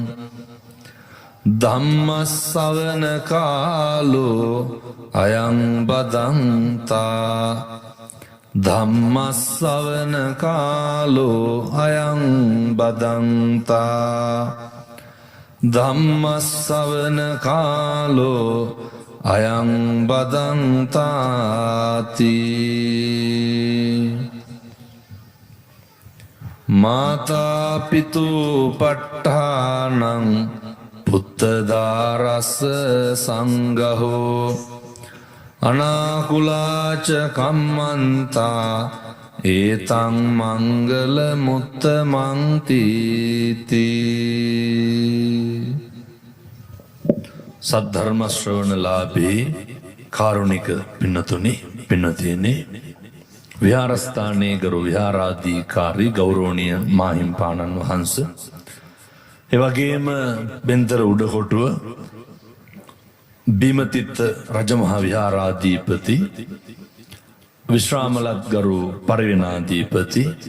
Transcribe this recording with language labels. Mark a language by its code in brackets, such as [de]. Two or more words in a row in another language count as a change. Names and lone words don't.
[pi] ධම්ම ශ්‍රවණ කාලෝ අයං බදන්තා ධම්ම ශ්‍රවණ කාලෝ අයං බදන්තා ධම්ම ශ්‍රවණ කාලෝ අයං බදන්තාති මාතා පිතු පට්ඨානං පුත්තදාරස්ස සංඝෝ අනාකුලාච කම්මන්තා ඒතං මංගල මුත්තමං තීති [si] සද්ධර්ම ශ්‍රවණලාභී කාරුණික පින්නතුනි පින්නතියනි විහාරස්ථානයේ ගරු විහාරාධිකාරී ගෞරවනීය මාහිම්පාණන් වහන්සේ එවැගේම බෙන්තර උඩකොටුව බීමතිත්ත රජමහා විහාරාධිපති විශ්‍රාමලත් ගරු පරිවෙනාධිපති